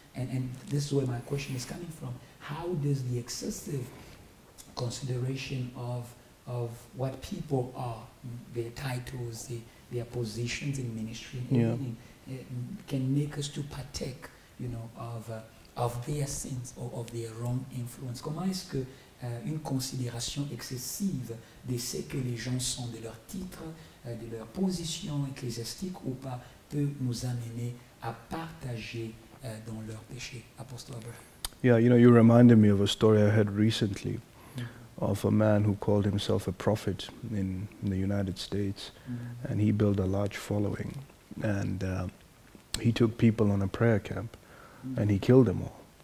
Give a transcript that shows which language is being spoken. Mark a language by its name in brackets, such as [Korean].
[English] And this is where my question is coming from. How does the excessive consideration of what people are, their titles, their positions in ministry, and everything, can make us to partake, of their sins or of their wrong influence? [French] Comment est-ce que une considération excessive de ce que les gens sont, de leur titre, de leur position ecclésiastique ou pas, peut nous amener à partager dans leur péché? [English] Apostle Abraham. Yeah, you reminded me of a story I heard recently of a man who called himself a prophet in the United States, and he built a large following, and he took people on a prayer camp, and he killed them all.